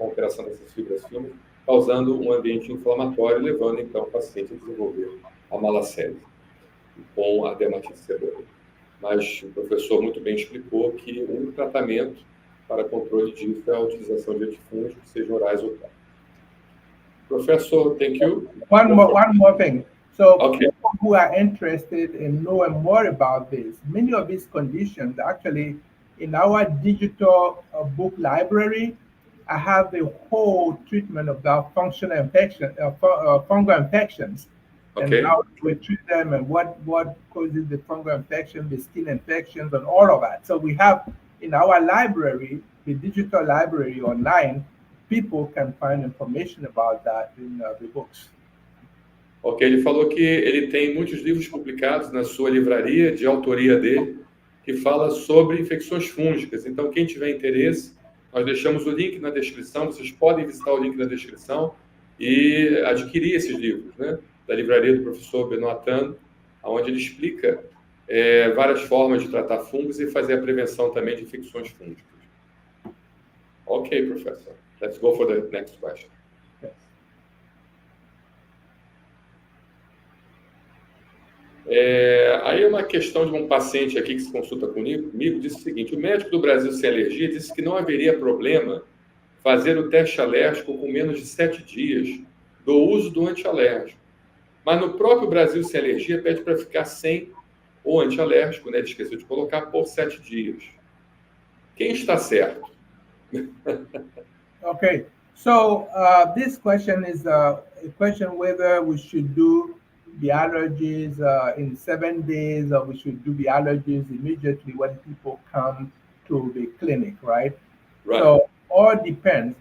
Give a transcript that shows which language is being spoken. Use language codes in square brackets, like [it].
[pt] Com a alteração dessas fibras finas, causando um ambiente inflamatório, levando, então, o paciente a desenvolver a Malassezia com a dermatite seborreica. Mas o professor muito bem explicou que o único tratamento para controle disso é a utilização de antifúngicos, sejam orais ou tópicos. [en] Professor, thank you. One more thing. So people who are interested in knowing more about this, many of these conditions, actually, in our digital book library, I have the whole treatment about functional infection, fungal infections, and how we treat them and what causes the fungal infection, the skin infections, and all of that. So we have in our library, the digital library online, people can find information about that in the books. [pt] Ok, ele falou que ele tem muitos livros publicados na sua livraria, de autoria dele, que fala sobre infecções fúngicas. Então, quem tiver interesse, nós deixamos o link na descrição, vocês podem visitar o link na descrição e adquirir esses livros, né? Da livraria do professor Benoit Tano, onde ele explica várias formas de tratar fungos e fazer a prevenção também de infecções fúngicas. Ok, professor. [en] Let's go for the next question. [pt] Aí é uma questão de um paciente aqui que se consulta comigo, disse o seguinte: o médico do Brasil Sem Alergia disse que não haveria problema fazer o teste alérgico com menos de 7 dias do uso do antialérgico. Mas no próprio Brasil Sem Alergia pede para ficar sem o antialérgico, né? Ele esqueceu de colocar, por 7 dias. Quem está certo? [en] Okay, so this question is a question whether we should do the allergies in 7 days or we should do the allergies immediately when people come to the clinic, right? Right. So all depends.